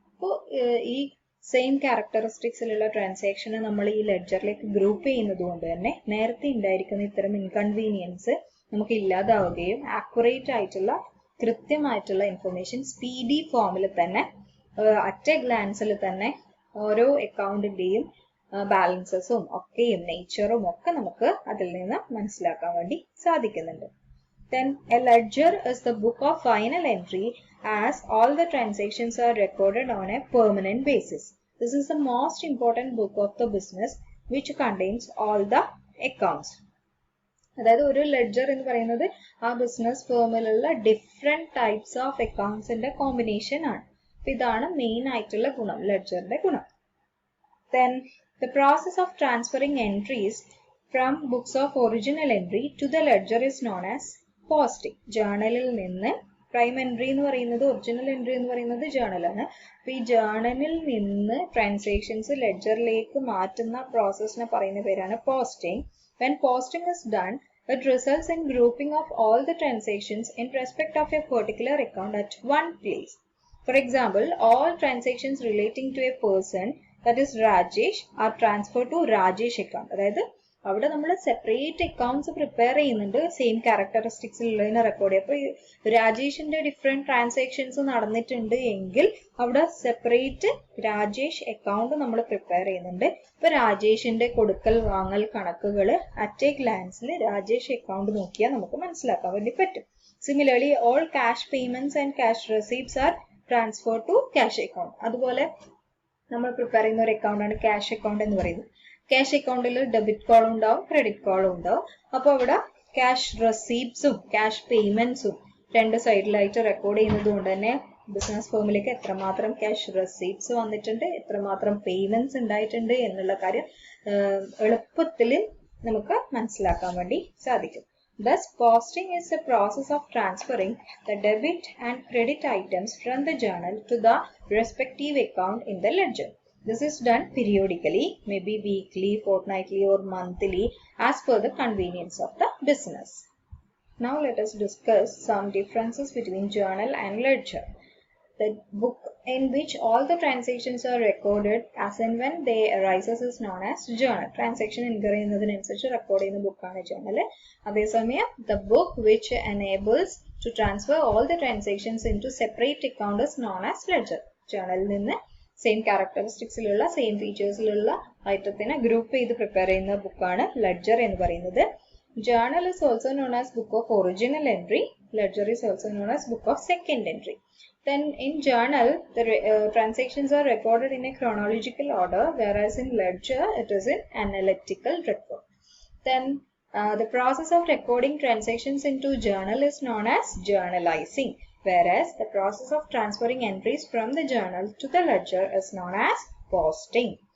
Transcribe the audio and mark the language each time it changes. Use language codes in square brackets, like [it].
[ml] അപ്പോൾ ഈ സെയിം ക്യാരക്ടറിസ്റ്റിക്സിലുള്ള ട്രാൻസാക്ഷനെ നമ്മൾ ഈ ലെഡ്ജറിലേക്ക് ഗ്രൂപ്പ് ചെയ്യുന്നത് കൊണ്ട് തന്നെ നേരത്തെ ഉണ്ടായിരിക്കുന്ന ഇത്തരം ഇൻകൺവീനിയൻസ് നമുക്ക് ഇല്ലാതാവുകയും ആക്യുറേറ്റ് ആയിട്ടുള്ള കൃത്യമായിട്ടുള്ള ഇൻഫർമേഷൻ സ്പീഡി ഫോമിൽ തന്നെ അറ്റ് എ ഗ്ലാൻസിൽ തന്നെ ഓരോ അക്കൗണ്ടിന്റെയും ബാലൻസസും ഒക്കെയും നേച്ചറും ഒക്കെ നമുക്ക് അതിൽ നിന്ന് മനസ്സിലാക്കാൻ വേണ്ടി സാധിക്കുന്നുണ്ട്. [en] Then a ledger is the book of final entry as all the transactions are recorded on a permanent basis. This is the most important book of the business which contains all the accounts. [ml] അതായത് ഒരു ledger എന്ന് പറയുന്നത് ആ business ഫേമിലുള്ള different types of അക്കൗണ്ട്സിന്റെ combination ആണ്. അപ്പൊ ഇതാണ് main ആയിട്ടുള്ള ഗുണം, ലെഡ്ജറിന്റെ ഗുണം. [en] Then the process of transferring entries from books of original entry to the ledger is known as posting. [ml] ജേണലിൽ നിന്ന് പ്രൈം എൻട്രി എന്ന് പറയുന്നത്, ഒറിജിനൽ എൻട്രി എന്ന് പറയുന്നത് ജേണലാണ്. അപ്പൊ ഈ ജേണലിൽ നിന്ന് ട്രാൻസാക്ഷൻസ് ലെഡ്ജറിലേക്ക് മാറ്റുന്ന പ്രോസസ്സിനെ പറയുന്ന പേരാണ് posting. [en] When posting is done, it results in grouping of all the transactions in respect of a particular account at one place. For example, all transactions relating to a person, that is Rajesh, are transferred to Rajesh account. [ml] അതായത് അവിടെ നമ്മൾ separate accounts prepare ചെയ്യുന്നുണ്ട് same ക്യാരക്ടറിസ്റ്റിക്സിൽ ഉള്ളതിനെ record ചെയ്യും. അപ്പോൾ രാജേഷിന്റെ different transactions നടന്നിട്ടുണ്ട് എങ്കിൽ അവിടെ സെപ്പറേറ്റ് രാജേഷ് അക്കൗണ്ട് നമ്മൾ പ്രിപ്പയർ ചെയ്യുന്നുണ്ട്. ഇപ്പൊ രാജേഷിന്റെ കൊടുക്കൽ വാങ്ങൽ കണക്കുകൾ അറ്റ് എ ഗ്ലാൻസിൽ രാജേഷ് അക്കൗണ്ട് നോക്കിയാൽ നമുക്ക് മനസ്സിലാക്കാൻ വേണ്ടി പറ്റും. [en] Similarly all cash payments and cash receipts are transfer to cash account. [ml] അതുപോലെ നമ്മൾ പ്രിപ്പയർ ചെയ്യുന്ന ഒരു അക്കൗണ്ടാണ് ക്യാഷ് അക്കൗണ്ട് എന്ന് പറയുന്നത്. ക്യാഷ് അക്കൗണ്ടിൽ ഡെബിറ്റ് കോളും ഉണ്ടാവും, ക്രെഡിറ്റ് കോളും ഉണ്ടാവും. അപ്പോൾ അവിടെ ക്യാഷ് റെസീപ്റ്റ്സും ക്യാഷ് പേയ്മെന്റ്സും രണ്ട് സൈഡിലായിട്ട് റെക്കോർഡ് ചെയ്യുന്നത് കൊണ്ട് തന്നെ ബിസിനസ് ഫേമിലേക്ക് എത്രമാത്രം ക്യാഷ് റെസീപ്റ്റ്സ് വന്നിട്ടുണ്ട്, എത്രമാത്രം പേയ്മെന്റ്സ് ഉണ്ടായിട്ടുണ്ട് എന്നുള്ള കാര്യം എളുപ്പത്തിൽ നമുക്ക് മനസ്സിലാക്കാൻ വേണ്ടി സാധിക്കും. [en] Thus, posting is a process of transferring the debit and credit items from the journal to the respective account in the ledger. This is done periodically, maybe weekly, fortnightly or monthly as per the convenience of the business. Now let us discuss some differences between journal and ledger. The book in which all the transactions are recorded as and when they arises is known as journal. Transaction incur [ml] ചെയ്യുന്നതിനനുസരിച്ച് record ചെയ്യുന്ന ബുക്കാണ് journal. [en] അതേസമയം the book which enables to transfer all the transactions into separate account is known as ledger. [ml] ജേണലിൽ നിന്ന് same ക്യാരക്ടറിസ്റ്റിക്സിലുള്ള same ഫീച്ചേഴ്സിലുള്ള ഐറ്റത്തിനെ group ചെയ്ത് prepare ചെയ്യുന്ന ബുക്കാണ് ledger എന്ന് പറയുന്നത്. [en] Journal is also known as book of original entry. Ledger is also known as book of second entry. Then in journal, the transactions are recorded in a chronological order, whereas in ledger, it is in analytical record. Then the process of recording transactions into journal is known as journalizing, whereas the process of transferring entries from the journal to the ledger is known as posting.